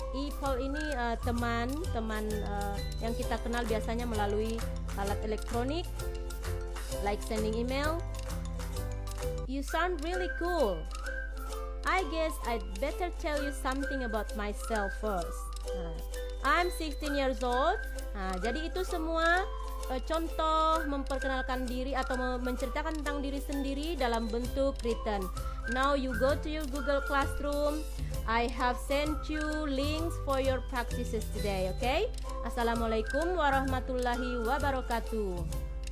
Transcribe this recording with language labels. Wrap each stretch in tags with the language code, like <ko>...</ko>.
<id>E-pal ini teman yang kita kenal biasanya melalui alat elektronik,</id> <en>like sending email. You sound really cool. I guess I'd better tell you something about myself first. I'm 16 years old.</en> <id>Jadi itu semua contoh memperkenalkan diri atau menceritakan tentang diri sendiri dalam bentuk written.</id> <en>Now you go to your Google Classroom. I have sent you links for your practices today, okay?</en> <ar>Assalamualaikum warahmatullahi wabarakatuh.</ar>